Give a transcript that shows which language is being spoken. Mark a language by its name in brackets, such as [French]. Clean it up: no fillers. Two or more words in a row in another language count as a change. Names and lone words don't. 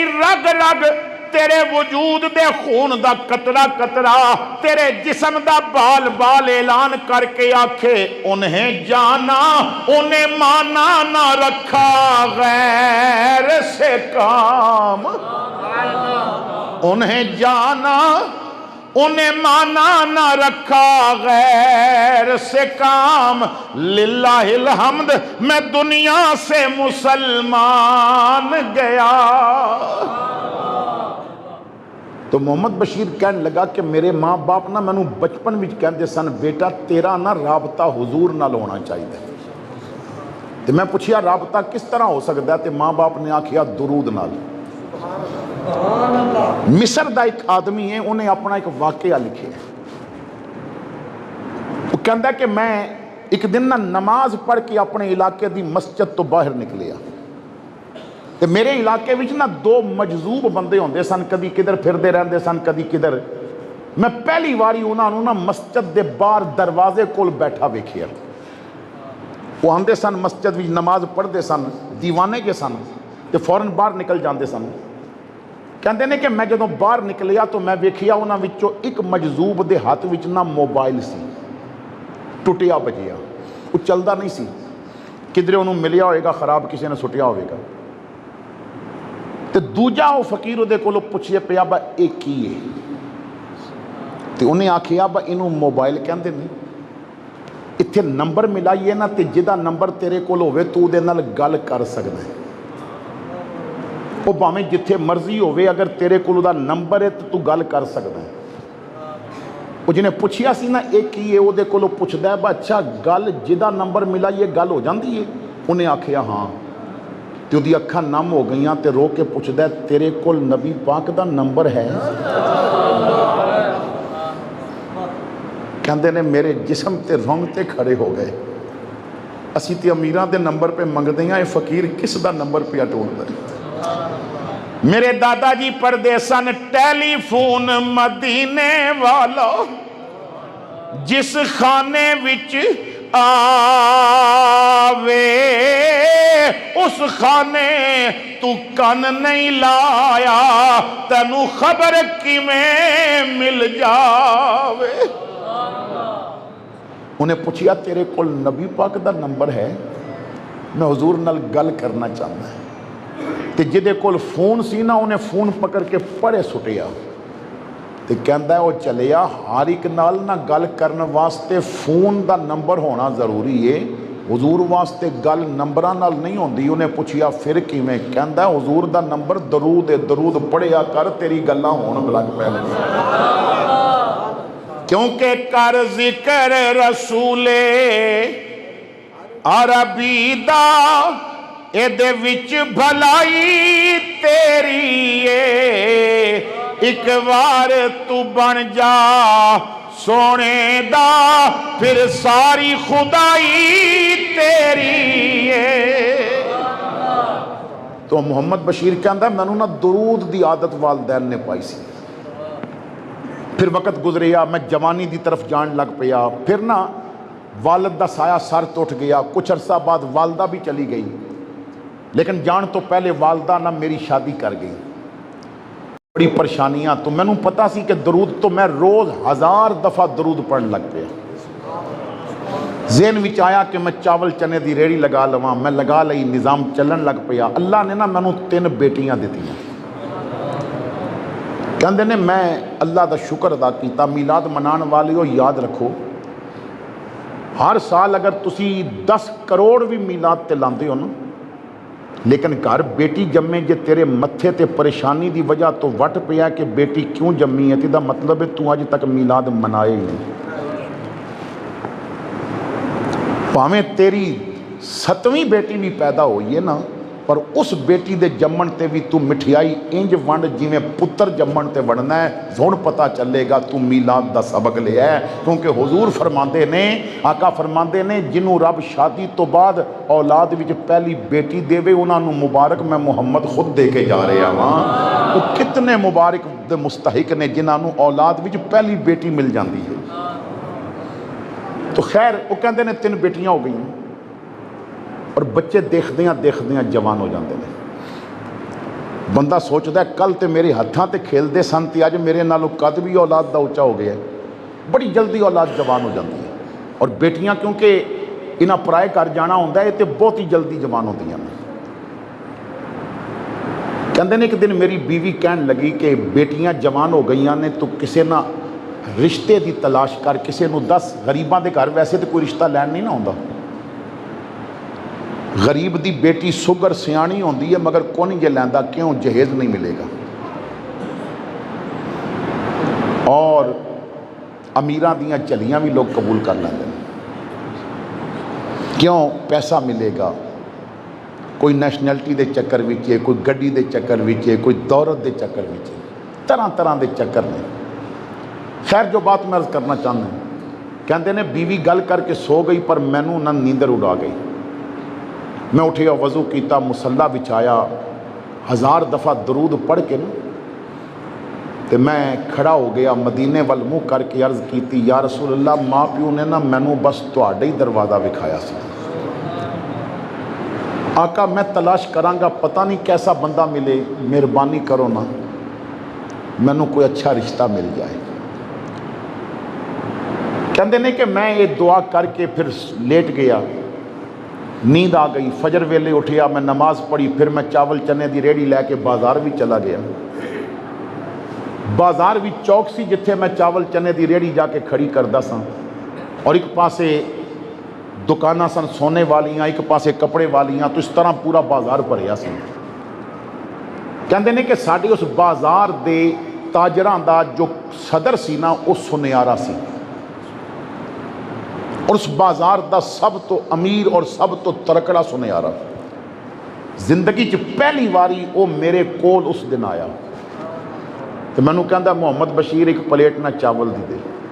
[Punjabi] رگ رگ تیرے وجود دے خون دا قطرہ قطرہ، تیرے جسم دا بال بال اعلان کر کے آکھے [Urdu] انہیں جانا انہیں مانا نہ رکھا غیر سے کام، انہیں جانا انہیں مانا نہ رکھا غیر سے کام۔ [Arabic] للہ الحمد [Urdu] میں دنیا سے مسلمان گیا۔ [Punjabi] تو محمد بشیر کہنے لگا کہ میرے ماں باپ نہ مینوں بچپن وچ کہندے سن بیٹا تیرا نہ رابطہ حضور نال ہونا چاہیے۔ تو میں پوچھیا رابطہ کس طرح ہو سکتا ہے؟ تو ماں باپ نے آکھیا درود نال۔ مصر دا ایک آدمی ہے، انہیں اپنا ایک واقعہ لکھے، وہ کہندا ہے کہ میں ایک دن نہ نماز پڑھ کے اپنے علاقے دی مسجد تو باہر نکلیا، تے میرے علاقے وچ نہ دو مجذوب بندے ہوندے سن، کدی کدھر پھردے رہندے سن کدی کدھر۔ میں پہلی واری انہاں نوں نہ مسجد دے باہر دروازے کول بیٹھا ویکھیا، وہ آندے سن مسجد وچ نماز پڑھدے سن، دیوانے کے سن تے فوراً باہر نکل جاندے سن۔ کہندے نے کہ میں جدوں باہر نکلیا تو میں ویکھیا انہاں وچوں ایک مجذوب دے ہاتھ وچ نہ موبائل سی، ٹوٹیا بجیا، وہ چلدا نہیں سی، کدھر انہوں ملیا ہوئے گا خراب کسی نے سٹیا ہوئے گا۔ تے دوجا وہ فقیر دے کولوں پوچھئے پیا با اے کی ہے؟ تے انہیں آکھیا با انہوں موبائل کہندے نہیں۔ ਇੱਥੇ ਨੰਬਰ ਮਿਲਾਈਏ ਨਾ ਤੇ ਜਿਹਦਾ ਨੰਬਰ ਤੇਰੇ ਕੋਲ ਹੋਵੇ ਤੂੰ ਉਹਦੇ ਨਾਲ ਗੱਲ ਕਰ ਸਕਦਾ ਹੈ। ਉਹ ਭਾਵੇਂ ਜਿੱਥੇ ਮਰਜ਼ੀ ਹੋਵੇ, ਅਗਰ ਤੇਰੇ ਕੋਲ ਉਹਦਾ ਨੰਬਰ ਹੈ ਤਾਂ ਤੂੰ ਗੱਲ ਕਰ ਸਕਦਾ ਹੈ। ਉਹ ਜਿਹਨੇ ਪੁੱਛਿਆ ਸੀ ਨਾ ਇਹ ਕੀ ਹੈ, ਉਹਦੇ ਕੋਲੋਂ ਪੁੱਛਦਾ ਬਾ ਅੱਛਾ ਗੱਲ ਜਿਹਦਾ ਨੰਬਰ ਮਿਲਾਈਏ ਗੱਲ ਹੋ ਜਾਂਦੀ ਹੈ? ਉਹਨੇ ਆਖਿਆ ਹਾਂ। ਤੇ ਉਹਦੀ ਅੱਖਾਂ ਨਮ ਹੋ ਗਈਆਂ ਤੇ ਰੋ ਕੇ ਪੁੱਛਦਾ ਤੇਰੇ ਕੋਲ ਨਬੀ ਪਾਕ ਦਾ ਨੰਬਰ ਹੈ? ਕਹਿੰਦੇ ਨੇ ਮੇਰੇ ਜਿਸਮ ਤੇ ਰੌਂਗਟੇ ਖੜੇ ਹੋ ਗਏ। ਅਸੀਂ ਤੇ ਅਮੀਰਾਂ ਦੇ ਨੰਬਰ ਪੇ ਮੰਗਦੇ ਹਾਂ, ਇਹ ਫਕੀਰ ਕਿਸ ਦਾ ਨੰਬਰ ਪਿਆ ਟੋੜਦਾ? میرے داداجی پردیسن ٹیلیفون مدینے والا جس خانے وچ آوے اس خانے تو کن نہیں لایا، تینوں خبر کیویں مل جاوے. انہیں پچھیا تیرے کول نبی پاک دا نمبر ہے? میں حضور نال گل کرنا چاہتا ہے. ਤੇ ਜਿਹਦੇ ਕੋਲ ਫੋਨ ਸੀ ਨਾ ਉਹਨੇ ਫੋਨ ਪਕੜ ਕੇ ਪਰੇ ਸੁੱਟਿਆ ਤੇ ਕਹਿੰਦਾ ਉਹ ਚੱਲਿਆ। ਹਰ ਇੱਕ ਨਾਲ ਨਾ ਗੱਲ ਕਰਨ ਵਾਸਤੇ ਫੋਨ ਦਾ ਨੰਬਰ ਹੋਣਾ ਜ਼ਰੂਰੀ ਏ। حضور واسطے گل نمبراں نال نہیں ہوندی۔ انہیں پچھیا فیر کیویں? کہندا حضور دا نمبر درود ہے، درود پڑھیا کر تیری گلاں ہون لگ پینگیاں. کیونکہ کر ذکر رسولِ عربی دا ਇਹਦੇ ਵਿੱਚ ਭਲਾਈ ਤੇਰੀ ਏ। ਇੱਕ ਵਾਰ ਤੂੰ ਬਣ ਜਾ ਸੋਹਣੇ ਦਾ ਫਿਰ ਸਾਰੀ ਖੁਦਾਈ ਤੇਰੀ ਏ। तो ਮੁਹੰਮਦ ਬਸ਼ੀਰ ਕਹਿੰਦਾ ਮੈਨੂੰ ਨਾ ਦਰੂਦ ਦੀ ਆਦਤ ਵਾਲਦੈਨ ਨੇ ਪਾਈ ਸੀ। ਫਿਰ ਵਕਤ ਗੁਜ਼ਰਿਆ, ਮੈਂ ਜਵਾਨੀ ਦੀ ਤਰਫ ਜਾਣ ਲੱਗ ਪਿਆ। ਫਿਰ ਨਾ ਵਾਲਦ ਦਾ ਸਾਇਆ ਸਰ ਤੋਂ ਉੱਠ ਗਿਆ। ਕੁਛ ਅਰਸਾ ਬਾਅਦ ਵਾਲਦਾ ਵੀ ਚਲੀ ਗਈ, لیکن جان توں پہلے والدہ نہ میری شادی کر گئی. بڑی پریشانیاں۔ تو مینوں پتا سی کہ درود تو میں روز 1000 دفعہ درود پڑھن لگ پیا. ذہن وچ آیا کہ میں چاول چنے کی ریڑھی لگا لواں. میں لگا لئی، نظام چلن لگ پیا۔ اللہ نے نہ مینوں 3 بیٹیاں دتیاں. کہندے نے [Urdu] میں اللہ کا شکر ادا کیا. [Punjabi] میلاد منانے والے یاد رکھو، ہر سال اگر تسی 10 کروڑ بھی میلاد تے لاندے ہو نہ، لیکن گھر بیٹی جمے جے تیرے متھے تے پریشانی کی وجہ تو وٹ پیا کہ بیٹی کیوں جمی ہے، تو مطلب ہے تو اج تک میلاد منائے ہی نہیں. بھاویں تیری 7ویں بیٹی بھی پیدا ہوئی ہے نہ، پر اس بیٹی دے جمن تے بھی تو مٹھائی انج ونڈ جیویں پتر جمن تے ونڈنا ہے. ہن پتا چلے گا تو میلاد دا سبق لیا ہے۔ کیونکہ حضور فرماتے نے، آقا فرماتے نے، جنہوں رب شادی تو بعد اولاد وچ پہلی بیٹی دیوے انہاں نوں مبارک میں محمد خود دے کے جا رہا ہاں. تو کتنے مبارک دے مستحق نے جنہاں نوں اولاد وچ پہلی بیٹی مل جاتی ہے. [Urdu] تو خیر وہ کہتے ہیں 3 بیٹیاں ہو گئی اور بچے [Punjabi] دیکھدیاں دیکھدیاں [Urdu] جوان ہو جاتے ہیں. [Punjabi] بندہ سوچتا ہے کل تو میرے ہاتھوں تے کھیلتے سن تے اج میرے نالوں قد بھی اولاد کا اچا ہو گیا. [Urdu] بڑی جلدی اولاد جوان ہو جاتی ہے. [Punjabi] اور بیٹیاں کیونکہ انہاں پرائے گھر جانا ہوندا ہے تو بہت ہی جلدی جوان ہوندیاں نے. [Urdu] کہتے ہیں [Punjabi] ایک دن میری بیوی کہن لگی کہ بیٹیاں جوان ہو گئی نے تو کسی نہ رشتے کی تلاش کر، کسی نوں دس. غریباں دے گھر ویسے تو کوئی رشتہ لین نہیں نہ آؤندا۔ غریب دی بیٹی سگھڑ سیانی ہوندی ہے مگر کون جے لیندا، کیوں? [Urdu] جہیز نہیں ملے گا. [Punjabi] اور امیراں دیاں جھلیاں بھی لوگ قبول کر لیندے نے، کیوں? [Urdu] پیسہ ملے گا. [Punjabi] کوئی نیشنلٹی کے چکر وچ ہے، کوئی گڈی کے چکر وچ ہے، کوئی دولت کے چکر وچ ہے، طرح طرح کے چکر نے. خیر جو بات میں عرض کرنا چاہتا، کہتے نے بیوی گل کر کے سو گئی پر مینوں نہ نیندر اڑا گئی. میں اٹھیا، وضو کیا، مصلیٰ بچھایا، 1000 دفعہ درود پڑھ کے نہ تو میں کھڑا ہو گیا، مدینے ول منہ کر کے عرض کی, [Arabic] يا رسول الله, [Punjabi] ماں پیو نے نہ مینوں بس تہاڈا ہی دروازہ وکھایا سی. آقا میں تلاش کراں گا, پتا نہیں کیسا بندہ ملے، مہربانی کرو نہ مینوں کوئی اچھا رشتہ مل جائے. [Urdu] کہتے نے کہ میں یہ دعا کر کے پھر لیٹ گیا. نیند آ گئی. [Punjabi] فجر ویلے اٹھیا، میں نماز پڑھی، فیر میں چاول چنے کی ریڑھی لے کے بازار بھی چلا گیا. بازار بھی چوک سی جتھے میں چاول چنے کی ریڑھی جا کے کھڑی کرتا سا اور ایک پاسے ਦੁਕਾਨਾਂ ਸਨ ਸੋਨੇ ਵਾਲੀਆਂ, ਇੱਕ ਪਾਸੇ ਕੱਪੜੇ ਵਾਲੀਆਂ, تو اس طرح پورا بازار بھریا سی. کہتے نے کہ ساڈے اس بازار دے تاجراں دا جو صدر سی نہ وہ سنیارا سی، اور اس بازار دا سب توں امیر اور سب توں تگڑا سنیارا. زندگی چ پہلی واری وہ میرے کول اس دن آیا تو مینوں کہتا محمد بشیر ایک پلیٹ نہ چاول دی دے.